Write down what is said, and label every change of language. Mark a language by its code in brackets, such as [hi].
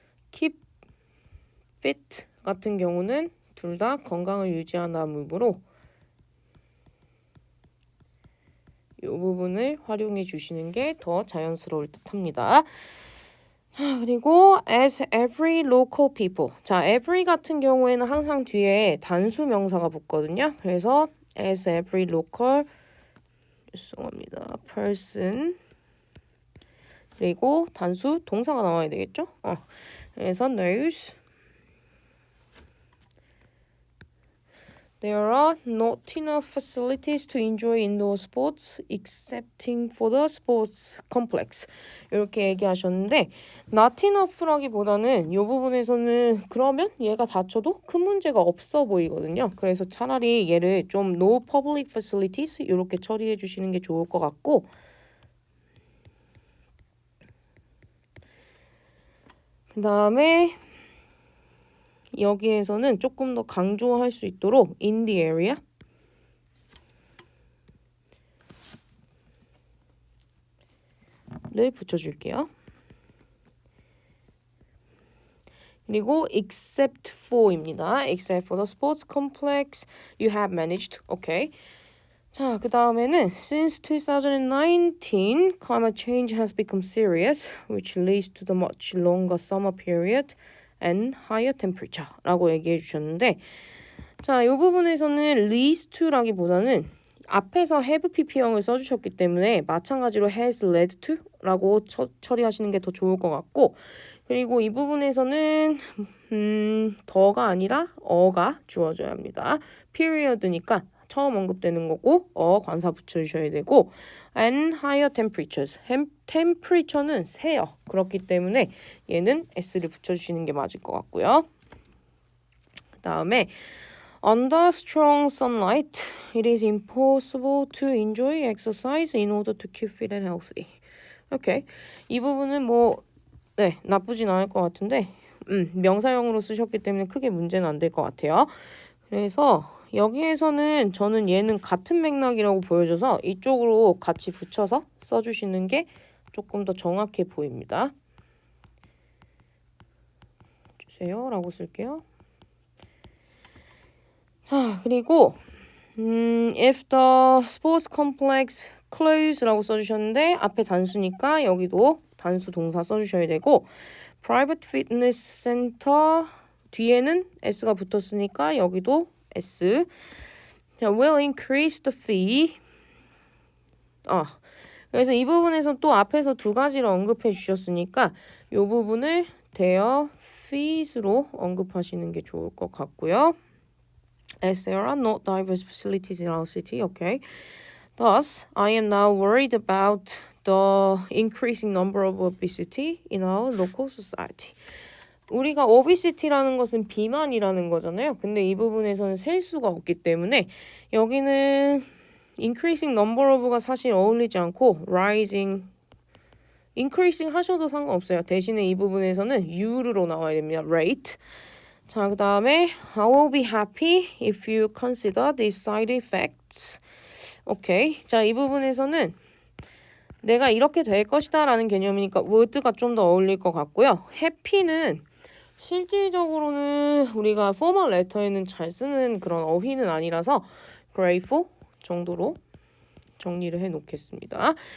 [ko] keep fit 같은 경우는 둘 다 건강을 유지한다는 의미로 이 부분을 활용해 주시는 게 더 자연스러울 듯 합니다. 자, 그리고 [en] as every local people. [ko] 자, every 같은 경우에는 항상 뒤에 단수 명사가 붙거든요. 그래서 [en] as every local [ko] 죄송합니다. person 그리고 단수 동사가 나와야 되겠죠? 그래서 knows [en] There are not enough facilities to enjoy indoor sports excepting for the sports complex. [ko] 이렇게 얘기하셨는데 not enough라기보다는 이 부분에서는 그러면 얘가 다쳐도 큰 문제가 없어 보이거든요. 그래서 차라리 얘를 좀 [en] no public facilities [ko] 이렇게 처리해 주시는 게 좋을 것 같고 그 다음에 여기에서는 조금 더 강조할 수 있도록 [en] in the area [ko] 를 붙여줄게요. 그리고 except for입니다. [en] except for the sports complex you have managed. [ko] 오케이. 자, 그 다음에는 [en] since 2019, climate change has become serious, which leads to the much longer summer period and higher temperature [ko] 라고 얘기해 주셨는데 자, 이 부분에서는 [en] leads to [ko] 라기보다는 앞에서 have pp형을 써주셨기 때문에 마찬가지로 [en] has led to [ko] 라고 처리하시는 게 더 좋을 것 같고 그리고 이 부분에서는 더가 아니라 어가 주어져야 합니다. period니까 처음 언급되는 거고 관사 붙여주셔야 되고 [en] and higher temperatures. [ko] temperature는 세요. 그렇기 때문에 얘는 s를 붙여주시는 게 맞을 것 같고요. [en] 그 다음에 Under strong sunlight, it is impossible to enjoy exercise in order to keep fit and healthy. [ko] 오케이. 이 부분은 네, 나쁘진 않을 것 같은데 명사형으로 쓰셨기 때문에 크게 문제는 안 될 것 같아요. 그래서 여기에서는 저는 얘는 같은 맥락이라고 보여줘서 이쪽으로 같이 붙여서 써주시는 게 조금 더 정확해 보입니다. 주세요 라고 쓸게요. 자, 그리고 [en] if the sports complex close [ko] 라고 써주셨는데 앞에 단수니까 여기도 단수 동사 써주셔야 되고 private fitness center 뒤에는 s가 붙었으니까 여기도 s. 자, [en] will increase the fee. [ko] 그래서 이 부분에서 또 앞에서 두 가지를 언급해 주셨으니까 이 부분을 their fees로 언급하시는 게 좋을 것 같고요. [en] As there are not diverse facilities in our city, okay. Thus, I am now worried about the increasing number of obesity in our local society. [ko] 우리가 obesity라는 것은 비만이라는 거잖아요. 근데 이 부분에서는 셀 수가 없기 때문에 여기는 [en] increasing number of [ko] 가 사실 어울리지 않고 [en] rising, increasing [ko] 하셔도 상관없어요. 대신에 이 부분에서는 U로 나와야 됩니다. [en] rate. 자, 그 다음에 I will be happy if you consider these side effects. [ko] 오케이. 자, 이 부분에서는 내가 이렇게 될 것이다 라는 개념이니까 would가 좀 더 어울릴 것 같고요. happy는 실질적으로는 우리가 formal letter에는 잘 쓰는 그런 어휘는 아니라서 grateful 정도로 정리를 해 놓겠습니다.